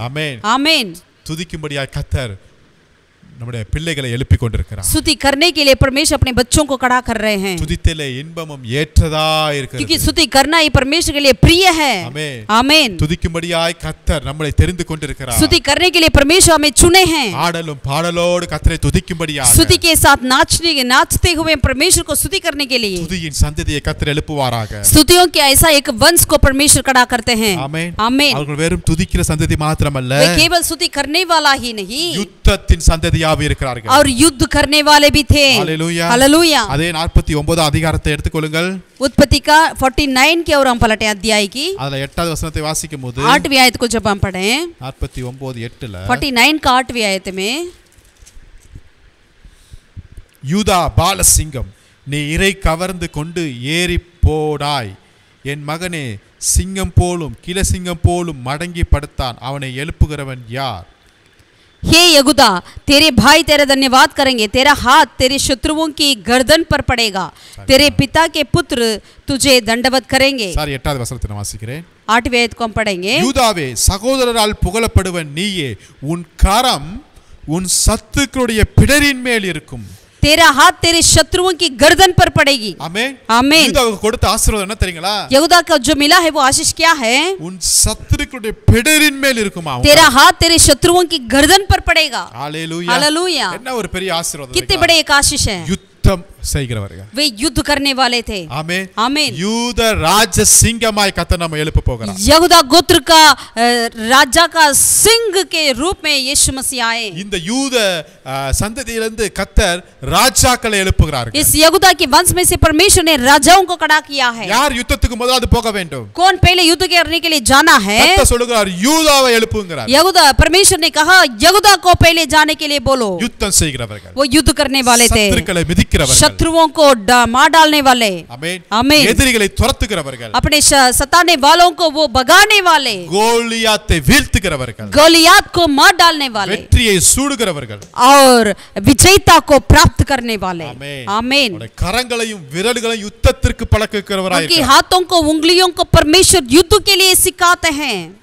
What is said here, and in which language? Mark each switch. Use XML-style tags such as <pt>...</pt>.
<ta>ஆமென்.</ta> <hi>आमीन।</hi> <ta>துதிக்கும்படியாய் கர்த்தர் நம்முடைய பிள்ளைகளை எழுப்பிக் கொண்டிருக்கிறார்.</ta> <hi>स्तुति करने के लिए परमेश्वर अपने बच्चों को खड़ा कर रहे हैं,</hi> <ta>துதித்தலே இன்பமும் ஏற்றதா இருக்கிறது.</ta> <hi>क्योंकि स्तुति करना ही परमेश्वर के लिए प्रिय है।</hi> <ta>ஆமென்.</ta> <hi>आमीन।</hi> <ta>துதிக்கும்படியாய் கர்த்தர் நம்மை தெரிந்து கொண்டிருக்கிறார்.</ta> <hi>स्तुति करने के लिए परमेश्वर हमें चुने हैं,</hi> <ta>ஆடலும் பாடலோடு கர்த்தரை துதிக்கும்படியாக</ta> <hi>स्तुति के साथ नाचते हुए परमेश्वर को स्तुति करने के लिए</hi> <ta>துதியின் சந்ததியை கர்த்தர் எழுப்புவாராக.</ta> <hi>स्तुतियों के ऐसा एक वंश को परमेश्वर खड़ा करते हैं।</hi> <ta>ஆமென்.</ta> <hi>आमीन।</hi> <ta>அவர்கள் வெறும் துதிக்கிற சந்ததி மாத்திரமல்ல,</ta> <hi>वे केवल स्तुति करने वाला ही नहीं</hi> <ta>யுத்தத்தின் சந்ததியாக இருக்கிறார்கள்.</ta> <hi>और युद्ध करने वाले भी थे। हालेलुया। हालेलुया।</hi> <ta>அதே 49 அதிகாரத்தை எடுத்துக்கொள்ளுங்கள்.</ta> <hi>उत्पत्ति का 49 की ओर हम पलटे अध्याय की</hi> <ta>அதுல 8வது வசனத்தை வாசிக்கும்போது</ta> <hi>8वीं आयत को जब हम पढ़ें</hi> <ta>49:8ல</ta> <hi>49 का 8वीं आयत में</hi> <ta>யூதா பாலசிங்கம், நீ இறை கவர்ந்து கொண்டு ஏறி போடாய், என் மகனே சிங்கம் போலும் கிளசிங்கம் போலும் மடங்கி படுத்தான், அவனை எழுப்புகிறவன் யார்?</ta> <hi>हे यहूदा तेरे भाई तेरा धन्यवाद करेंगे, तेरा हाथ तेरे शत्रुओं की गर्दन पर पड़ेगा, तेरे पिता के पुत्र तुझे दंडवत करेंगे।</hi> <ta>சாரி 8வது வசனத்தை நான் வாசிக்கிறேன்.</ta> <hi>8वीं आयत को हम पढ़ेंगे।</hi> <ta>யூதாவே சகோதரரால் புகழப்படுவன் நீயே, உன் கரம் உன் சத்துக்களுடைய பிடரின் மேல் இருக்கும்,</ta> <hi>तेरा हाथ तेरे शत्रुओं की गर्दन पर पड़ेगी।</hi> <ta>ஆமென்.</ta> <hi>आमीन।</hi> <ta>யூதாவுக்கு கொடுத்த ஆசீர்வாதம் என்ன தெரியுங்களா?</ta> <hi>यहूदा को जो मिला है वो आशीष क्या है?</hi> <ta>உன் சத்துருக்களுடைய பிடரின் மேல் இருக்குமா?</ta> <hi>तेरा हाथ तेरे शत्रुओं की गर्दन पर पड़ेगा।</hi> <ta>ஹalleluya.</ta> <hi>हालेलुया।</hi> <ta>என்ன ஒரு பெரிய ஆசீர்வாதம்.</ta> <hi>कितने बड़े एक आशीष है।</hi> <ta>யுத்தம் செய்கிறவர்கள்.</ta> <hi>वे युद्ध करने वाले थे.</hi> <ta>ஆமென்.</ta> <hi>आमीन.</hi> <ta>யூத ராஜ சிங்கமாய் கர்த்தர் நம்ம எழுப்ப போகிறார்.</ta> <hi>यहूदा गोत्र का राजा का सिंह के रूप में यीशु मसीह आए.</hi> <ta>இந்த யூத சந்ததியிலிருந்து கர்த்தர் ராஜாக்களை எழுப்புகிறார்கள்.</ta> <hi>इस यहूदा के वंश में से परमेश्वर ने राजाओं को खड़ा किया है.</hi> <ta>யார் யுத்தத்துக்கு முதலாவது போக வேண்டும்?</ta> <hi>कौन पहले युद्ध करने के लिए जाना है?</hi> <ta>கர்த்தர் சொல்கிறார் யூதாவை எழுப்புங்கிறார்.</ta> <hi>यहूदा, परमेश्वर ने कहा यहूदा को पहले जाने के लिए बोलो.</hi> <ta>யுத்தம் செய்கிறவர்கள்.</ta> <hi>वो युद्ध करने वाले थे.</hi> <ta>சத்துருக்களை மிதிக்கிறவர்கள்.</ta> <hi>शत्रुओं को मार डालने वाले.</hi> <ta>ஆமென்.</ta> <hi>आमीन.</hi> <ta>எதிரிகளை துரத்துகிறவர்கள்.</ta> <hi>अपने सताने वालों को वो भगाने वाले.</hi> <ta>கோலியாத்தை வீழ்த்துகிறவர்கள்.</ta> <hi>गोलियात को मार डालने वाले.</hi> <ta>வெற்றியை சூடுகிறவர்கள்.</ta> <hi>और विजयता को प्राप्त करने वाले.</hi> <ta>ஆமென்.</ta> <hi>आमीन.</hi> <ta>அவருடைய கரங்களையும் விரல்களையும் யுத்தத்திற்கு பழக்குகிறவராய்</ta> <hi>उनके हाथों को उंगलियों को परमेश्वर युद्ध के लिए सिखाते हैं.</hi>